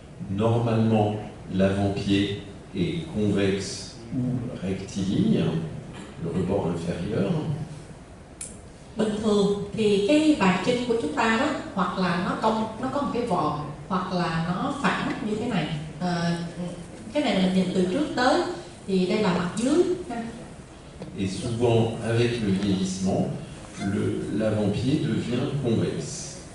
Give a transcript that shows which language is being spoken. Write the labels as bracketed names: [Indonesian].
[French] Normalement, l'avant-pied est convexe ou rectiligne, le rebord inférieur. [Vietnamese] Bình thường thì cái bàn chân của chúng ta đó, hoặc là nó cong, nó có một cái vòm, hoặc là nó phẳng như thế này. Cái này là mình nhìn từ trước tới, thì đây là mặt dưới. [French] Et souvent, avec le vieillissement, l'avant-pied devient convexe.